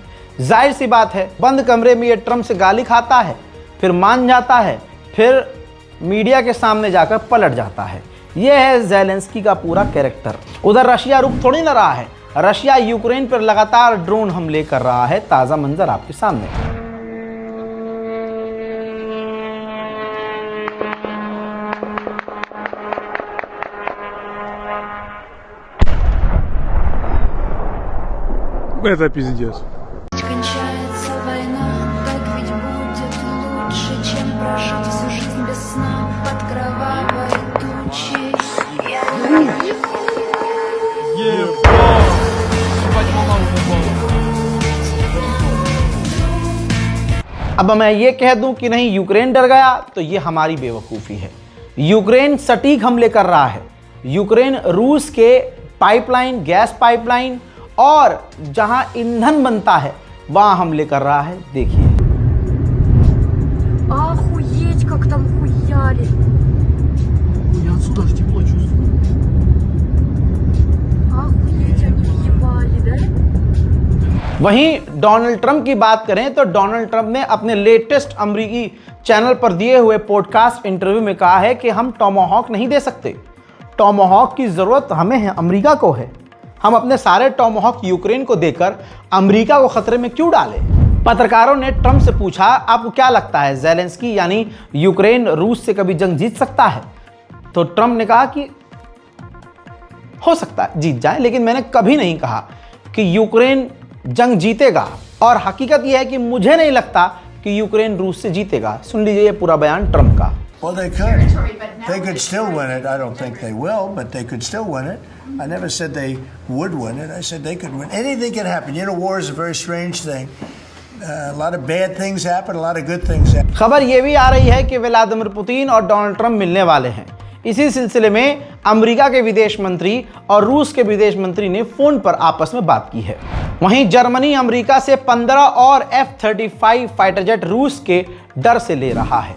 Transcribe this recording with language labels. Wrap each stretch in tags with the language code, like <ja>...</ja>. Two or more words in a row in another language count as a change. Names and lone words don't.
<hi>जाहिर सी बात है, बंद कमरे में ये ट्रंप से गाली खाता है, फिर मान जाता है, फिर मीडिया के सामने जाकर पलट जाता है। यह है ज़ेलेंस्की का पूरा कैरेक्टर। उधर रशिया रुक थोड़ी न रहा है, रशिया यूक्रेन पर लगातार ड्रोन हमले कर रहा है। ताज़ा मंजर आपके सामने।</hi> <ru>Это пиздец. Кончается война, так ведь будет лучше, чем прожить всю жизнь без сна под кровавой тучей.</ru> <hi>अब मैं ये कह दूं कि नहीं यूक्रेन डर गया तो ये हमारी बेवकूफ़ी है। यूक्रेन सटीक हमले कर रहा है। यूक्रेन रूस के पाइपलाइन, गैस पाइपलाइन और जहां ईंधन बनता है वहां हमले कर रहा है। देखिए,</hi> <ru>Охуеть, как там хуяли. Я отсюда аж тепло чувствую. Охуеть, они въебали, да?</ru> <hi>वहीं डोनाल्ड ट्रंप की बात करें तो डोनाल्ड ट्रंप ने अपने लेटेस्ट अमेरिकी चैनल पर दिए हुए पॉडकास्ट इंटरव्यू में कहा है कि हम टॉमाहॉक नहीं दे सकते। टॉमाहॉक की ज़रूरत हमें है, अमेरिका को है। हम अपने सारे टॉमाहॉक यूक्रेन को देकर अमेरिका को खतरे में क्यों डालें? पत्रकारों ने ट्रंप से पूछा, आपको क्या लगता है ज़ेलेंस्की यानी यूक्रेन रूस से कभी जंग जीत सकता है? तो ट्रंप ने कहा कि हो सकता है जीत जाए, लेकिन मैंने कभी नहीं कहा कि यूक्रेन जंग जीतेगा। और हकीकत यह है कि मुझे नहीं लगता कि यूक्रेन रूस से जीतेगा। सुन लीजिए ये पूरा बयान ट्रंप का।</hi> <en>Well, they could. They could still win it. I don't think they will, but they could still win it. I never said they would win it. I said they could win. Anything can happen. You know, war is a very strange thing. A lot of bad things happen, a lot of good things happen.</en> <hi>खबर ये भी आ रही है कि व्लादिमीर पुतिन और डोनाल्ड ट्रंप मिलने वाले हैं। इसी सिलसिले में अमेरिका के विदेश मंत्री और रूस के विदेश मंत्री ने फोन पर आपस में बात की है। वहीं जर्मनी अमेरिका से 15 और F-35 फाइटर जेट रूस के डर से ले रहा है।</hi>